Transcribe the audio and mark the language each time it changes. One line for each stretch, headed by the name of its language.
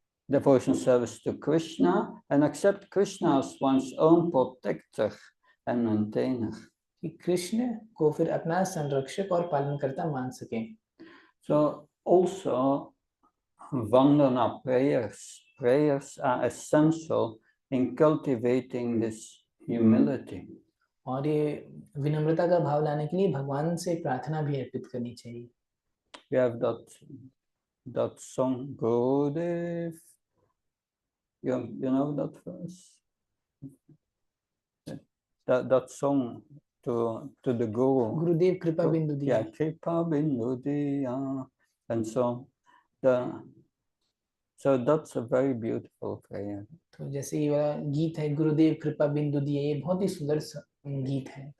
English: Devotional service to Krishna and accept Krishna as one's own protector and maintainer.
Hindi: कि कृष्ण को फिर अपना संरक्षक और पालनकर्ता मान सके।
English: So also Vandana prayers prayers are essential in cultivating this humility.
Hindi: और ये विनम्रता का भाव लाने के लिए भगवान से प्रार्थना भी अर्पित करनी चाहिए.
English: We have that song, Gurudev. You know that verse? That song to the Guru.
Bangla: गुरुदेव कृपा बिंदु दिया.
English: Yeah, Kripa Bindu Diya. And so that's a very beautiful prayer.
Hindi: तो जैसे ये वाला गीत है, गुरुदेव कृपा बिंदु दिए, ये बहुत ही सुंदर गीत है.